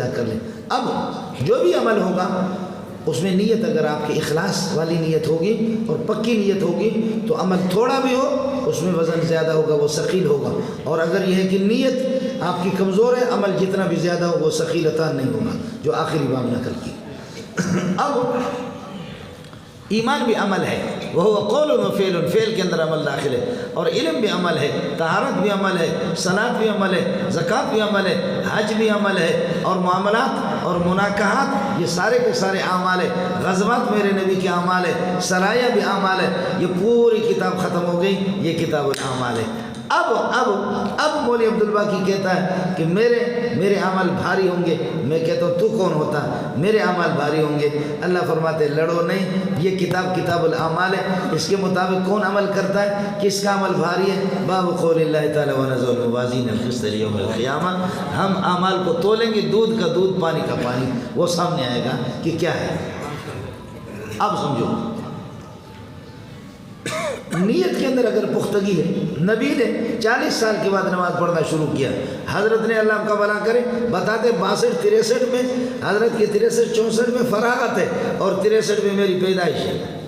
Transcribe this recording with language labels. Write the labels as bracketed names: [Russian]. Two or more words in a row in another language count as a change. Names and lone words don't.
[Urdu] کر لیں اب جو بھی عمل ہوگا اس میں نیت اگر آپ کی اخلاص والی نیت ہوگی اور پکی نیت ہوگی تو عمل تھوڑا بھی ہو اس میں وزن زیادہ ہوگا وہ ثقیل ہوگا اور اگر یہ ہے کہ نیت آپ کی کمزور ہے عمل جتنا بھی زیادہ ہو وہ ثقیل عطا نہیں ہوگا جو آخری باب نقل کی اب ایمان بھی عمل ہے وہ قول و فعل فعل کے اندر عمل داخل ہے اور علم بھی عمل ہے طہارت بھی عمل ہے صلاۃ بھی عمل ہے زکوٰۃ بھی عمل ہے حج بھی عمل ہے اور معاملات اور مناکحات یہ سارے کے سارے اعمال ہے غزوات میرے نبی کے اعمال ہے سرایہ بھی اعمال ہے یہ پوری کتاب ختم ہو گئی یہ [Arabic] کتاب الاعمال [Urdu] ہے اب مولوی عبدالباقی کہتا ہے کہ میرے عمل بھاری ہوں گے. میں کہتا ہوں تو کون ہوتا؟ میرے عمل بھاری ہوں گے. اللہ فرماتے ہیں لڑو نہیں، یہ [Arabic] کتاب الاعمال [Urdu] ہے، اس کے مطابق کون عمل کرتا ہے، کس کا عمل بھاری ہے. [Arabic] باب قول اللہ تعالی ونضع الموازین القسط لیوم القیامہ. [Urdu] ہم اعمال کو تولیں گے، دودھ کا دودھ پانی کا پانی، وہ سامنے آئے گا کہ کیا ہے. اب سمجھو نیت کے اندر اگر پختگی ہے. نبی نے 40 سال کے بعد نماز پڑھنا شروع کیا. حضرت نے اللہ کا بھلا کرے بتاتے 62-63 میں حضرت کے 63-64 میں فراغت ہے اور 63 میں میری پیدائش ہے.